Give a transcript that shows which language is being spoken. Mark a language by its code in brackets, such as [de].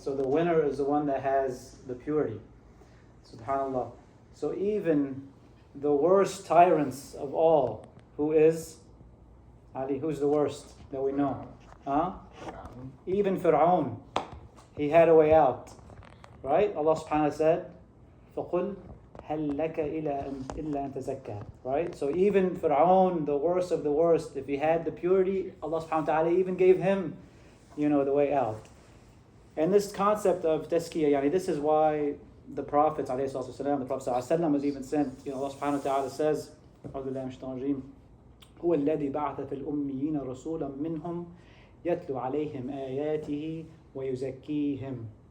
[en] So the winner is the one that has the purity. Subhanallah. So even the worst tyrants of all, who is? Ali, who's the worst that we know? Huh? Even Fir'aun, he had a way out. Right? Allah subhanahu wa ta'ala said, [ar] فَقُلْ هَلْ لَكَ إِلَّا أَن تَزَكَّى. [en] Right? So even Fir'aun, the worst of the worst, if he had the purity, Allah subhanahu wa ta'ala even gave him, the way out. And this concept of tazkiyah, this is why the Prophet ﷺ was even sent. Allah subhanahu wa ta'ala says, [ar] أعوذ بالله من الشيطان الرجيم هو الذي بعث في الأميين رسولا منهم يتلو عليهم آياته ويزكيهم.